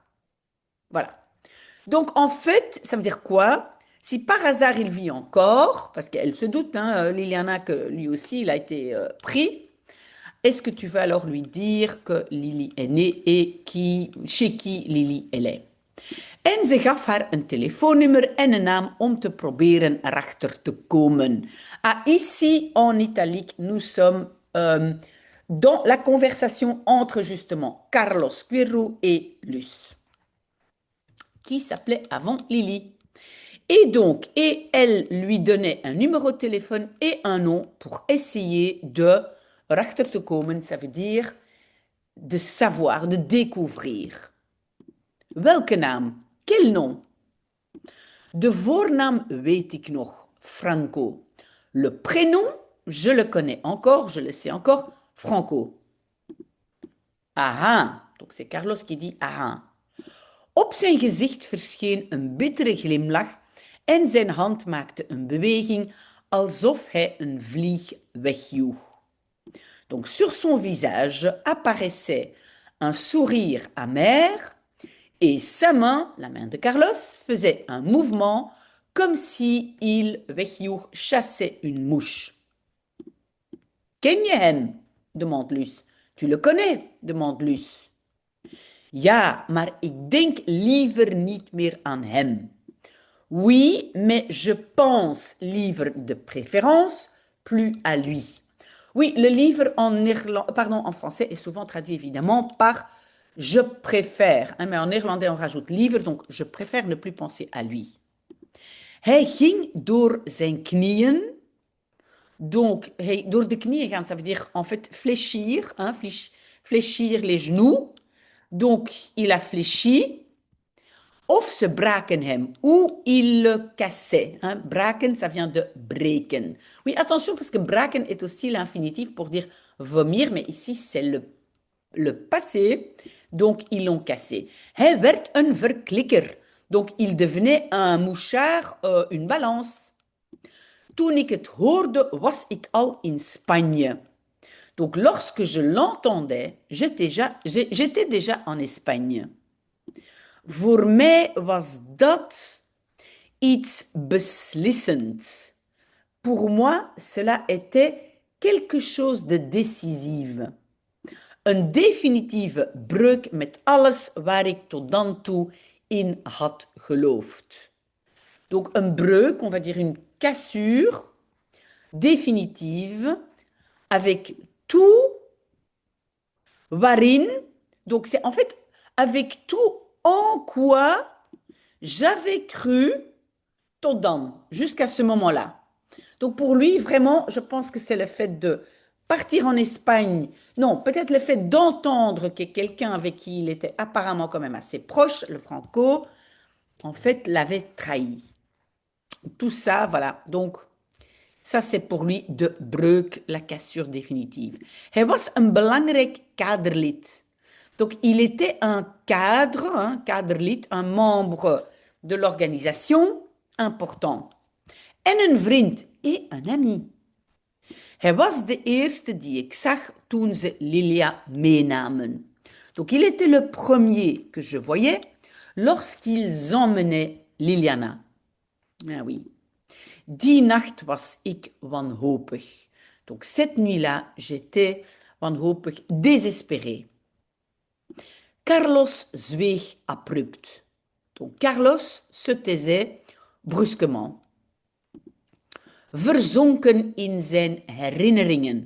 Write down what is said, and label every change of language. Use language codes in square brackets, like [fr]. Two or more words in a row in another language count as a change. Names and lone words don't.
[fr] Voilà. Donc, en fait, ça veut dire quoi? Si par hasard il vit encore, parce qu'elle se doute, hein, Liliana, que lui aussi, il a été pris, est-ce que tu vas alors lui dire que Lily est née et chez qui Lily elle est? [nl] En ze gaf haar een telefoonnummer en een naam om te proberen erachter te komen. [fr] Ah, ici, en italique, nous sommes dans la conversation entre justement Carlos Quirou et Luce, qui s'appelait avant Lily. Et donc, et elle lui donnait un numéro de téléphone et un nom pour essayer de [nl] erachter te komen, [fr] ça veut dire de savoir, de découvrir. [nl] Welke naam? [fr] Quel nom? [nl] De voornaam weet ik nog, Franco. [fr] Le prénom, je le connais encore, je le sais encore, Franco. Aha, donc c'est Carlos qui dit aha. [nl] Op zijn gezicht verscheen een bittere glimlach en zijn hand maakte een beweging alsof hij een vlieg wegjoeg. [fr] Donc sur son visage apparaissait un sourire amer et sa main, la main de Carlos, faisait un mouvement comme si il wegjoeg chassait une mouche. [nl] Ken je hem? [fr] Demande Luce. Tu le connais? Demande Luce. [nl] Ja, maar ik denk liever niet meer aan hem. [fr] Oui, mais je pense livre de préférence plus à lui. Oui, le livre en français est souvent traduit évidemment par je préfère, hein, mais en néerlandais on rajoute livre, donc je préfère ne plus penser à lui. [nl] Hij ging door zijn knieën, donc door de knieën gaan, [fr] ça veut dire en fait fléchir, hein, fléchir les genoux, donc il a fléchi. [nl] Of ze braken hem, [fr] ou il le cassait. Hein. Braken, ça vient de breken. Oui, attention, parce que braken est aussi l'infinitif pour dire vomir, mais ici, c'est le passé. Donc, ils l'ont cassé. [nl] Hij werd een verklikker. [fr] Donc, il devenait un mouchard, une balance. [nl] Toen ik het hoorde, was ik al in Spanje. [fr] Donc, lorsque je l'entendais, j'étais déjà en Espagne. [nl] Voor mij was dat iets beslissends. [fr] Pour moi, cela était quelque chose de décisif. [nl] Een definitieve breuk met alles waar ik tot dan toe in had geloofd. Donc een breuk, [fr] on va dire une cassure définitive avec tout waarin, donc c'est en fait avec tout en quoi j'avais cru [nl] tot dan, [fr] jusqu'à ce moment-là. Donc pour lui, vraiment, je pense que c'est le fait de partir en Espagne, non, peut-être le fait d'entendre que quelqu'un avec qui il était apparemment quand même assez proche, le Franco, en fait, l'avait trahi. Tout ça, voilà. Donc, ça c'est pour lui [nl] de breuk, [fr] la cassure définitive. [nl] Hij was een belangrijk kaderlid. [fr] Donc, il était un cadre, un kaderlid, un membre de l'organisation important. [nl] En een vriend [fr] et un ami. [nl] Hij was de eerste die ik zag toen ze Lilia meenamen. [fr] Donc, il était le premier que je voyais lorsqu'ils emmenaient Liliana. Ah oui. [nl] Die nacht was ik wanhopig. [fr] Donc, cette nuit-là, j'étais wanhopig, désespéré. [nl] Carlos zweeg abrupt. [fr] Donc, Carlos se taisait brusquement. [nl] Verzonken in zijn herinneringen.